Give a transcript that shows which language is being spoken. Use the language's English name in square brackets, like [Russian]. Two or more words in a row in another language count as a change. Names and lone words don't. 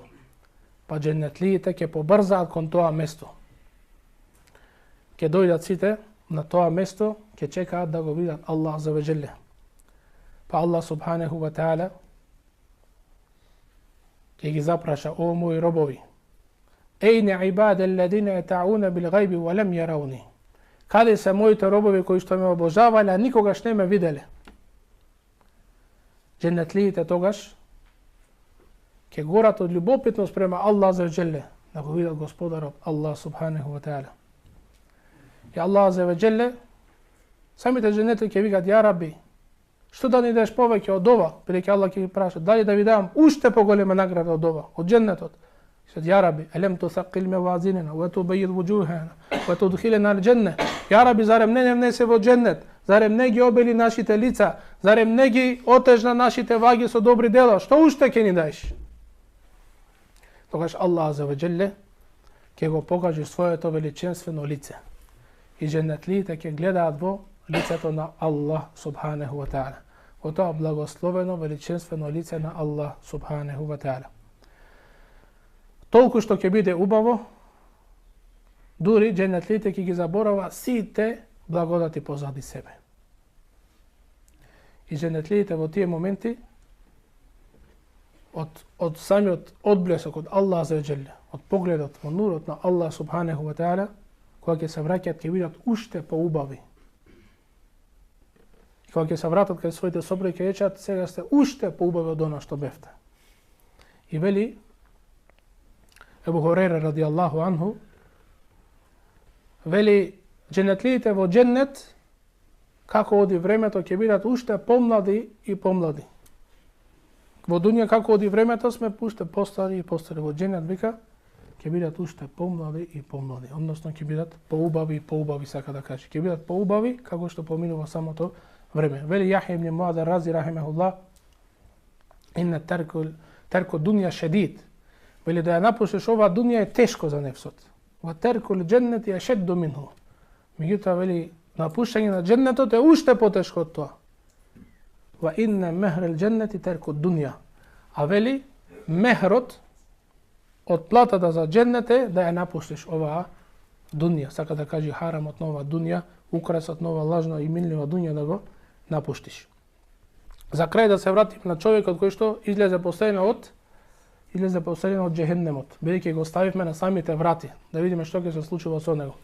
[Macedonian] Па џеннетлиите ќе побрзаат кон тоа место. Ќе дојдат сите на тоа место, ќе чекаат да го видат Аллах [Arabic] عز وجل. [Macedonian] Па Аллах [Arabic] سبحانه وتعالى [Macedonian] ќе ги запраша: о мои робови, [Arabic] أين عبادي الذين يعبدوني بالغيب ولم يروني. [Macedonian] Каде се моите робови кои што ме обожавале, а никогаш не ме виделе? Џеннетлиите тогаш ќе горат од љубопитност према Аллах [Arabic] عز وجل, [Macedonian] да го видат Господарот Аллах [Arabic] سبحانه وتعالى. [Macedonian] И Аллах [Arabic] عز وجل, [Macedonian] самите џеннети ќе викат: [Arabic] يا ربي, [Macedonian] што да ни дадеш повеќе од ова? Бидејќи Аллах ќе ги праша: дали да ви дам уште поголема награда од ова, од џеннетот? [Arabic] Што يا ربي ألم تثقل موازيننا وتبيض وجوهنا وتدخلنا الجنة. يا ربي, [Macedonian] зарем не внесе во џеннет? Зарем не ги обели нашите лица? Зарем не ги отежна нашите ваги со добри дела? Што уште ќе ни даеш? Тогаш Аллах [Arabic] عز وجل [Macedonian] ќе го покаже своето величенствено лице. И џеннетлиите ќе гледаат во лицето на Аллах [Arabic] سبحانه وتعالى. [Macedonian] Во тоа благословено величенствено лице на Аллах [Arabic] سبحانه وتعالى. [Macedonian] Толку што ќе биде убаво, дури џеннетлиите ќе ги заборава сите благодати позади себе. И џеннетлиите во тие моменти од самиот одблесок од Аллах [Arabic] عز وجل, [Macedonian] од погледот во нурот на Аллах [Arabic] سبحانه وتعالى, [Macedonian] кога ќе се враќаат ќе бидат уште поубави. И кога ќе се вратат кај своите сопруги ќе речат: сега сте уште поубави од она што бевте. И вели Ебу Хурейра [Arabic] رضي الله عنه, [Macedonian] вели џеннетлиите во џеннет, како оди времето, ќе бидат уште помлади и помлади. Во дуња како оди времето сме уште постари и постари. Во џеннет вика ќе бидат уште помлади и помлади, односно ќе бидат поубави и поубави, сака да каже. Ќе бидат поубави како што поминува самото време. Вели Јахја ибн Муад рази рахимехуллах: [Arabic] إن ترك الدنيا شديد. [Macedonian] Вели да ја напуштиш оваа дуња е тешко за нефсот. [Arabic] وترك الجنة أشد منه. [Macedonian] Меѓутоа вели напуштање на џеннетот е уште потешко од тоа. [Arabic] وإن مهر الجنة ترك الدنيا. [Macedonian] А вели мехрот од платата за џеннет е да ја напуштиш оваа дуња. Сака да каже харамот на оваа дуња, украсот на оваа лажна и минлива дуња да го напуштиш. За крај да се вратим на човекот кој што излезе последен од џехеннемот, бидејќи го ставивме на самите врати, да видиме што ќе се случува со него.